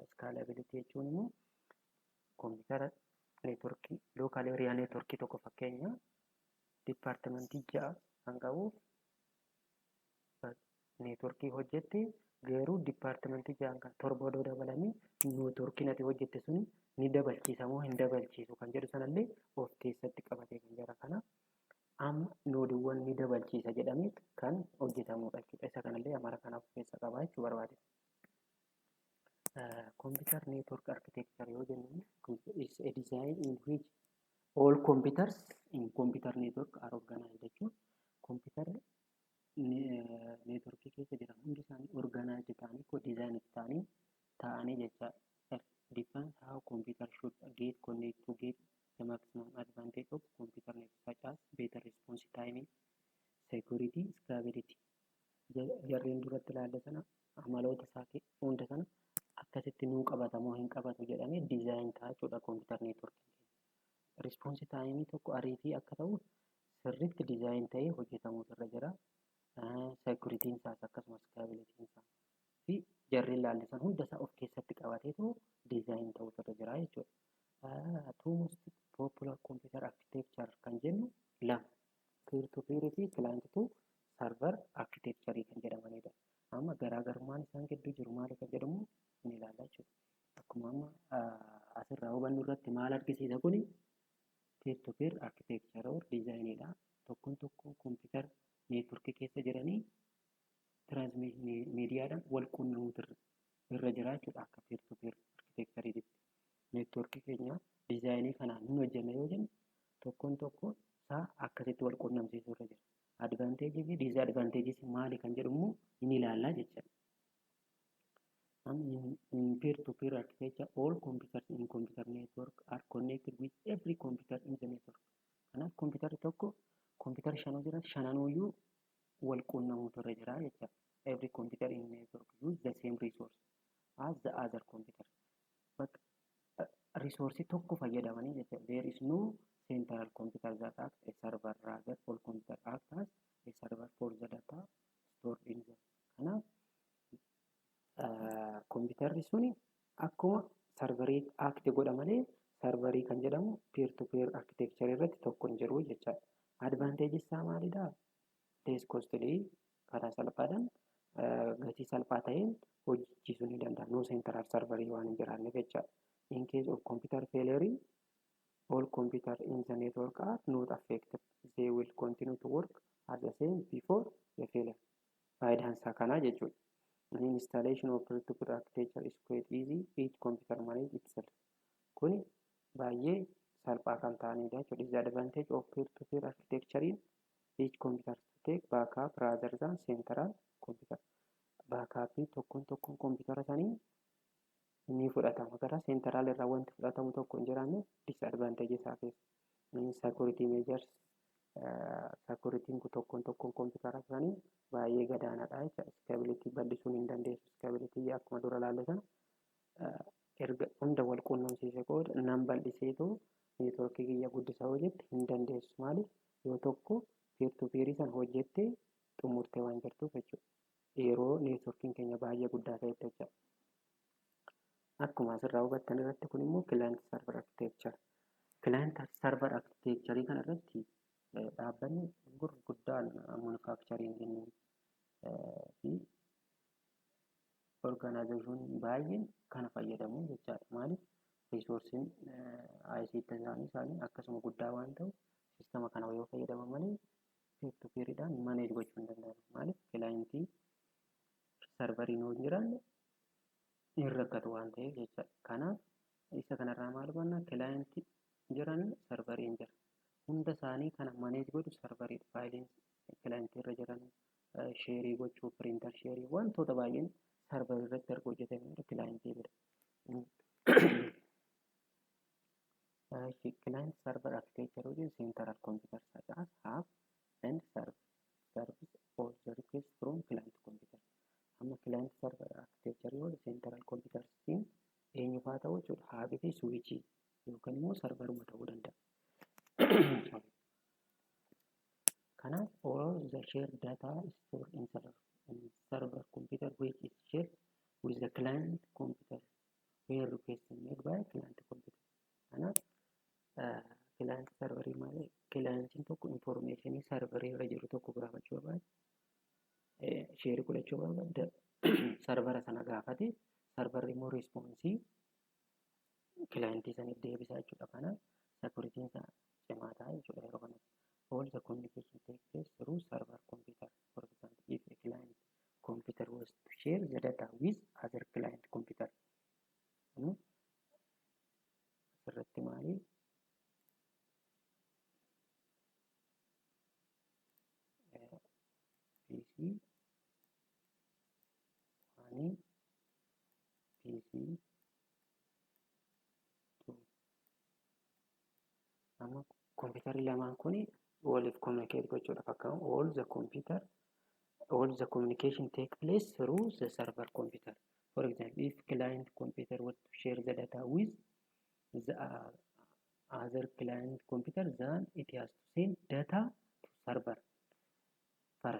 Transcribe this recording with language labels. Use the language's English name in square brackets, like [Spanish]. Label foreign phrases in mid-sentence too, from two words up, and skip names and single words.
[Oromo] Scalability jechuun immoo kompiitara neetwoorkii yookaan hiriyaa neetwoorkii tokko fakkeenya dipaartimentii 6 kan qabu neetwoorkii hojjette garuu dipaartimentii 6 kan torba dabalanii neetwoorkiin ati hojjette suni ni dabalchiisa moo hin dabalchiisu kan jedhu sanallee of keessatti qabatee kan jira. Kanaaf amma noodiiwwan ni dabalchiisa jedhamee kan hojjetamudha jechuudha. Isa kanallee amara kanaaf of keessa qabaa jechuu barbaade. [English] Computer network architecture [Oromo] yoo jennu [English] is a design in which all computers in computer network are organized jechuudha. [Oromo] Computer neetwoorkii keessa jiran hundi isaanii organized ta'anii co-design ta'anii jecha [English] defines how computer should get connect to get the maximum advantage of computer network such as better response time, security, scalability. [Oromo] Jarreen duratti ilaalle sana amaloota isaa hunda sana akkasitti nuu qabatamoo hin qabatu jedhamee design ta'a jechuudha [English] computer networking. Response time [Oromo] tokko ariitii akka ta'u sirriitti design ta'ee hojjetamuutu irra jira. Security isaas akkasumas scalability isaa fi jarreen ilaallisan hunda isaa of keessatti qabateetu design ta'uutu irra jira jechuudha. [English] Two most popular computer architecture [Oromo] kan jennu lama [English] peer to peer fi client to server architecture [Oromo] kan jedhamanidha. Amma garaagarummaan isaan gidduu jiru maali kan jedhamu ni ilaalla jechuudha. Akkuma amma asirraa hubannu irratti maal argisiisa kuni [English] peer to peer architecture or [Oromo] designidha. Tokkoon computer neetwoorkii keessa jiranii transmiidiyaadhaan wal quunnamuutu irra jira jechuudha. Akka [English] peer to peer architecture [Oromo] neetwoorkii keenya dizaayinii kanaan hin hojjenne yoo jennu tokkoon isaa akkasitti wal quunnamsiisuu irra jira. Advanteejii fi diizadvanteejii maali kan jedhu immoo hin ilaallaa jechuudha. [English] In peer to peer architecture all computers in computer network are connected with every computer in the network. [Oromo] Kanaaf kompiitarri tokko kompiitara 5 jiran 5 wal quunnamuutu irra jira jechuudha. [English] Every computer in network use the same resource. as the other computer. But resource [Oromo] tokko fayyadamanii jechuudha. [English] There is no central computer that acts a server, rather all computer acts as a server for the data stored in them. [Oromo] Kanaaf kompiitarri suni akkuma sarvarii act godha malee sarvarii kan jedhamu [English] peer to peer architecture [Oromo] irratti tokko hin jiru jechaadha. Advantage isaa maalidha? [English] Less costly, [Oromo] karaa salphaadhaan gatii salphaa ta'een hojjechiisuu ni danda'a. [English] No central [Oromo] serverii waan hin jiraanneef jechaadha. [English] In case of computer failure, all computers in the network are not affected. They will continue to work as the same before the failure. [Oromo] Faayidaan isaa kanaa jechuudha. [English] The installation of peer-to-peer architecture is quite easy. Each computer manages itself. [Oromo] Kuni baay'ee salphaa kan ta'anidha jechuudha. [English] Disadvantage of peer-to-peer architecture in each computer take backup rather than central computer. [Oromo] Backup tokkoon computer sanii ni fudhatama gara central irraa wanti fudhatamu tokko hin jiraanne disadvantage isaa keessa. [English] Security measures security [Oromo] tokkoon computer sanii baay'ee gadaanaadha jechuudha. Scalability bal'isuun hin dandeessu. Scalability akkuma dura ilaalle sana erga hunda wal quunnamsiise qooda nan bal'iseetu neetworkii kiyya guddisaa hojjette hin dandeessu. Maaliif yoo tokko [English] peer to peer [Oromo] san hojjettee xumurtee waan jirtuuf jechuudha. Yeroo neetworkiin keenya baay'ee guddaa ta'etti jechuudha. Akkuma asirraa hubattan irratti kun immoo [English] client server architecture. Client server architecture [Oromo] kana irratti dhaabbanni gurguddaan manufacturing fi organization baay'een kana fayyadamu jechaadha. Maaliif [English] resourcing ICT [Oromo] isaanii akkasuma guddaa waan ta'u sistema kana yoo fayyadaman malee [English] peer to [Oromo] peeridhaan manage gochuu hin danda'amu. Maaliif clientii serveriin yoo hin jiraanne hin rakkatu waan ta'eef jechaadha. Kanaaf isa kanarraa maal hubannaa? Clientii jiran serveriin jira. Hunda isaanii kana manage godhu serverii faayiliin clientii irra jiran sheerii gochuu, printer sheerii wantoota baay'een serverii irratti erga hojjetamee clientii bira. [English] Client server architecture within central computer such as hub and service all the requests from client computer. [Oromo] Amma [English] client server architecture [Oromo] yoo [English] central computer [Oromo] siin eenyu fa'aa ta'uu jechuudha. Haabii fi switchii yookaan immoo serveruma ta'uu danda'a. [English] Kanaaf all the shared data is stored in server computer which is shared with the client computer where requests made by client computer. [Oromo] Kanaaf client serverii malee clientiin tokko informationii serverii irra jiru tokko gaafachuu barbaade sheerii godhachuu barbaade servera sana gaafate serverri immoo responsii clientii saniif deebisaa jechuudha. Kanaaf security'n isaa cimaa ta'a jechuudha yeroo kanatti. [English] All the communication takes place through server computer. For example, if a client computer was to share the data with other client computer. [Oromo] Asirratti maali? [English] PC one, PC two. [Oromo] Amma computerri lamaan kuni waliif communicate gochuudhaaf akkama [English] all the communication take place through the server computer. For example, if client computer were to share the data with the other client computer, then it has to send data to server first.